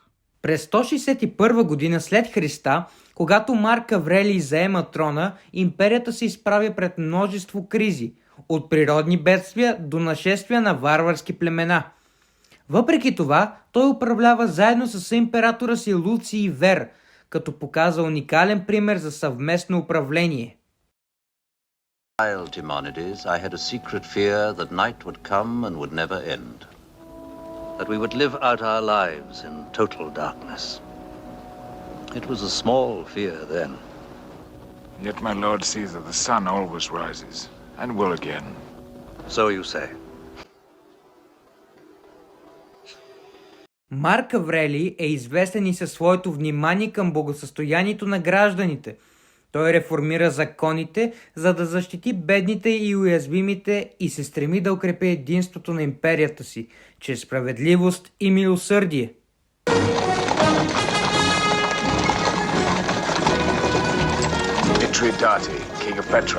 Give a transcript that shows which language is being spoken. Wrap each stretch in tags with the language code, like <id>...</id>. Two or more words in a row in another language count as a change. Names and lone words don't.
<bg>През 161 година след Христа, когато Марк Аврелий заема трона, империята се изправя пред множество кризи, от природни бедствия до нашествия на варварски племена. Въпреки това, той управлява заедно с съимператора си Луций Вер, като показва уникален пример за съвместно управление.</bg> <en>Child Simonides, I had a secret fear that night would come and would never end. That we would live out our lives in total darkness. It was a small fear then. Yet my lord sees that the sun always rises, and will again. So you say.</en> <bg>Марк Аврелий е известен и със своето внимание към благосъстоянието на гражданите. Той реформира законите, за да защити бедните и уязвимите и се стреми да укрепи единството на империята си, чрез справедливост и милосърдие.</bg> <en>Mithridate, king of Petra.</en>